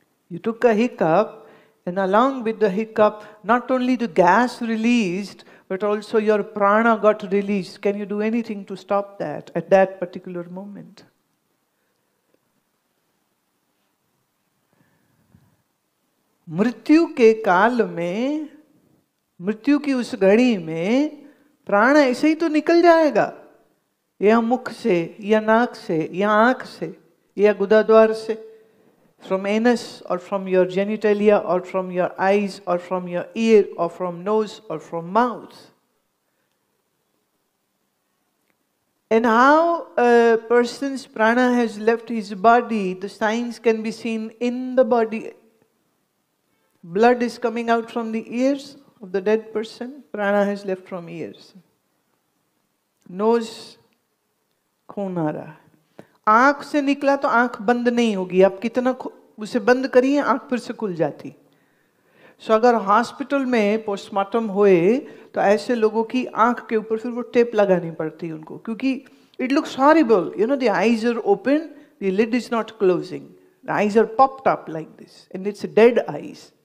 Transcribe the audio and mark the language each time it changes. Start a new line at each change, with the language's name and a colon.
English: You took a hiccup, and along with the hiccup, not only the gas released, but also your prana got released. Can you do anything to stop that at that particular moment?
Hindi: मृत्यु के काल में, मृत्यु की उस घड़ी में प्राण ऐसे ही तो निकल जाएगा, या मुख से, या नाक से, या आंख से, या गुदाद्वार से,
English: from anus or from your genitalia or from your eyes or from your ear or from nose or from mouth. And how a person's prana has left his body, the signs can be seen in the body. Blood is coming out from the ears of the dead person, prana has left from ears.
Hindi: Nose, खून आ रहा है. आंख से निकला तो आंख बंद नहीं होगी, आप कितना उसे बंद करिए आंख फिर से खुल जाती. सो अगर हॉस्पिटल में पोस्टमार्टम हुए तो ऐसे लोगों की आंख के ऊपर फिर वो टेप लगानी पड़ती है उनको, क्योंकि
English: It looks horrible, you know, the eyes are open, the lid is not closing, the eyes are popped up like this and it's dead eyes.